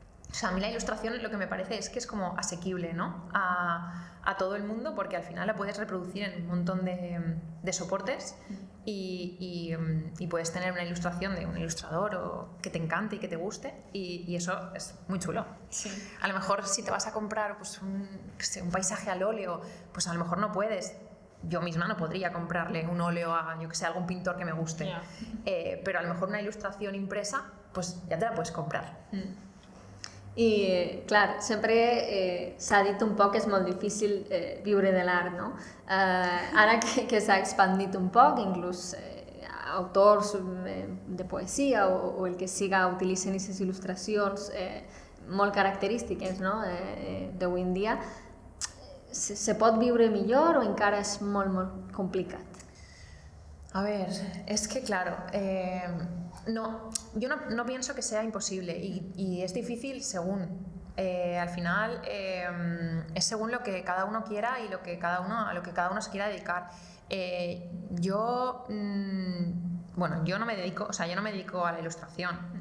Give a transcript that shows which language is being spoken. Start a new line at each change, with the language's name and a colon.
Spanish: O sea, a mí la ilustración lo que me parece es que es como asequible, ¿no? A todo el mundo, porque al final la puedes reproducir en un montón de soportes y puedes tener una ilustración de un ilustrador o que te encante y que te guste y eso es muy chulo. Sí. A lo mejor si te vas a comprar pues, un paisaje al óleo, pues a lo mejor no puedes. Yo misma no podría comprarle un óleo a, yo que sé, algún pintor que me guste. Yeah. Pero a lo mejor una ilustración impresa, pues ya te la puedes comprar.
Catalan: I, clar, sempre s'ha dit un poc que és molt difícil viure de l'art, no? Ara que s'ha expandit un poc, inclús autors de poesia o el que siga utilitzen aquestes il·lustracions molt característiques, no? D'avui en dia, se pot viure millor o encara és molt, molt complicat?
Spanish: A ver, es que claro, yo no pienso que sea imposible y es difícil según. Al final es según lo que cada uno quiera y a lo que cada uno se quiera dedicar. Yo no me dedico, o sea, yo no me dedico a la ilustración.